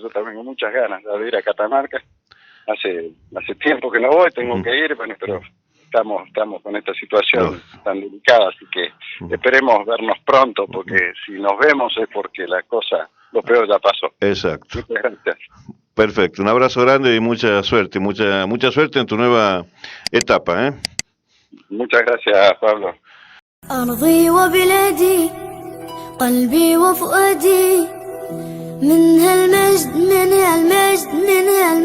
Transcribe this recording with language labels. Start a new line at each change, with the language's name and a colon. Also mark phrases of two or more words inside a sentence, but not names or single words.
Spanish: Yo también con muchas ganas de ir a Catamarca. Hace tiempo que no voy, tengo que ir, bueno, pero estamos con esta situación tan delicada, así que esperemos vernos pronto, porque si nos vemos es porque lo peor ya pasó. Exacto. Muchas gracias. Perfecto, un abrazo grande y mucha suerte en tu nueva etapa. Muchas gracias, Pablo.
Arabic: أرضي وبلادي قلبي وفؤادي منها المجد منها المجد منها